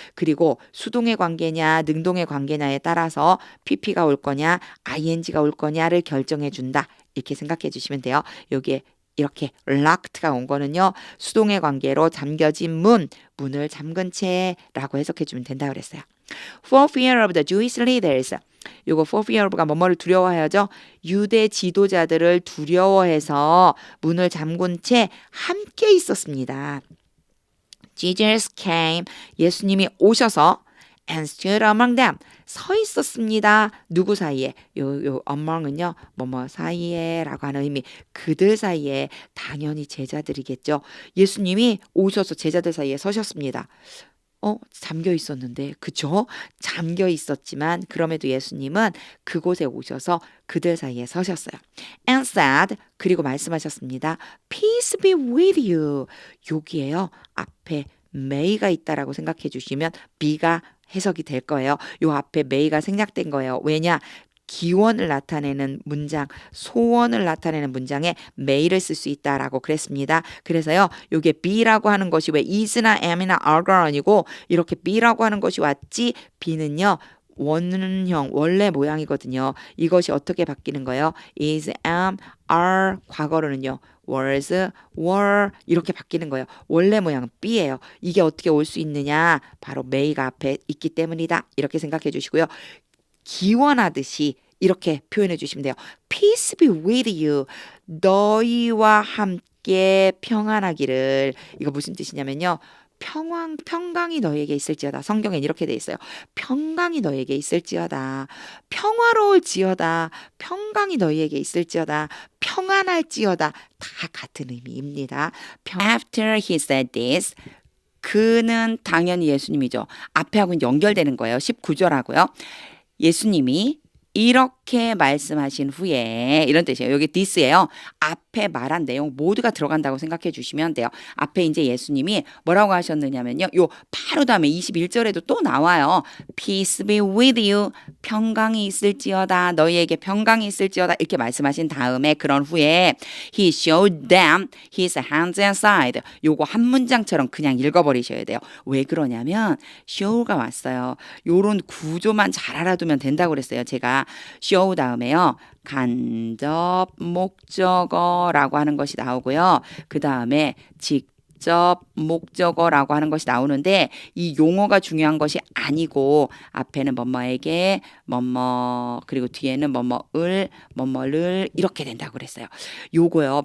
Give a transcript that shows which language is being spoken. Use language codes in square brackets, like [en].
[ko] 그리고 수동의 관계냐 능동의 관계냐에 따라서 PP가 올 거냐 ING가 올 거냐를 결정해 준다. 이렇게 생각해 주시면 돼요. 여기에 이렇게 locked가 온 거는요. 수동의 관계로 잠겨진 문을 잠근 채라고 해석해 주면 된다고 그랬어요. [en] For fear of the Jewish leaders. [ko] 요거 for fear of가 뭐뭐를 두려워하여죠. 유대 지도자들을 두려워해서 문을 잠근 채 함께 있었습니다. [en] Jesus came. [ko] 예수님이 오셔서 [en] and stood among them. [ko] 서 있었습니다. 누구 사이에? 요 among은요. 뭐뭐 사이에라고 하는 의미. 그들 사이에 당연히 제자들이겠죠. 예수님이 오셔서 제자들 사이에 서셨습니다. 잠겨 있었는데, 그죠? 잠겨 있었지만 그럼에도 예수님은 그곳에 오셔서 그들 사이에 서셨어요. [en] And said, [ko] 그리고 말씀하셨습니다. [en] Peace be with you. [ko] 여기에요. 앞에 may가 있다라고 생각해 주시면 be가 해석이 될 거예요. 요 앞에 may가 생략된 거예요. 왜냐? 기원을 나타내는 문장, 소원을 나타내는 문장에 may를 쓸 수 있다라고 그랬습니다. 그래서요, 요게 be라고 하는 것이 왜 is나 am이나 are가 아니고 이렇게 be라고 하는 것이 왔지, be는요, 원형, 원래 모양이거든요. 이것이 어떻게 바뀌는 거예요? is, am, are, 과거로는요. was, were 이렇게 바뀌는 거예요. 원래 모양은 be예요. 이게 어떻게 올 수 있느냐? 바로 may가 앞에 있기 때문이다. 이렇게 생각해 주시고요. 기원하듯이 이렇게 표현해 주시면 돼요. [en] Peace be with you. [ko] 너희와 함께 평안하기를. 이거 무슨 뜻이냐면요. 평강이 너에게 있을지어다. 성경엔 이렇게 돼 있어요. 평강이 너에게 있을지어다. 평화로울지어다. 평강이 너희에게 있을지어다. 평안할지어다. 다 같은 의미입니다. [en] After he said this, [ko] 그는 당연히 예수님이죠. 앞에 하고는 연결되는 거예요. 19절하고요. 예수님이 이렇게 말씀하신 후에 이런 뜻이에요. 여기 this예요. 앞에 말한 내용 모두가 들어간다고 생각해 주시면 돼요. 앞에 이제 예수님이 뭐라고 하셨느냐면요. 요 바로 다음에 21절에도 또 나와요. [en] Peace be with you. [ko] 평강이 있을지어다. 너희에게 평강이 있을지어다. 이렇게 말씀하신 다음에 그런 후에 [en] He showed them his hands and side. [ko] 요거 한 문장처럼 그냥 읽어버리셔야 돼요. 왜 그러냐면 show가 왔어요. 요런 구조만 잘 알아두면 된다고 그랬어요. 제가 show 다음에요. 간접 목적어라고 하는 것이 나오고요. 그 다음에 직접 목적어라고 하는 것이 나오는데 이 용어가 중요한 것이 아니고 앞에는 뭐뭐에게 뭐뭐 그리고 뒤에는 뭐뭐를 이렇게 된다고 그랬어요. 요거요.